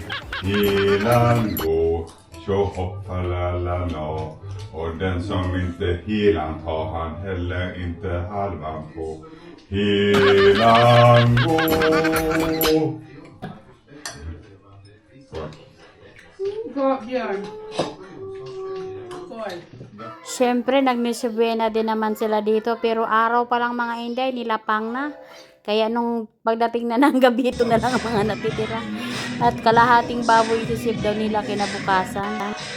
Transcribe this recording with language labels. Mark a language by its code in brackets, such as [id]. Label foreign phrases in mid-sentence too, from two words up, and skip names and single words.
[sv] Helan gå, tjo hoppa la la la. Och den som inte helan tar han heller inte halvan på. Helan gå. [en] Go, Björn. Go. [tl] Siyempre, nagmisubuena din naman sila dito. Pero araw pa lang mga Inday, nilapang na. Kaya nung pagdating na ng gabi, ito na lang ang mga natitira. At kalahating baboy isisip daw nila kinabukasan.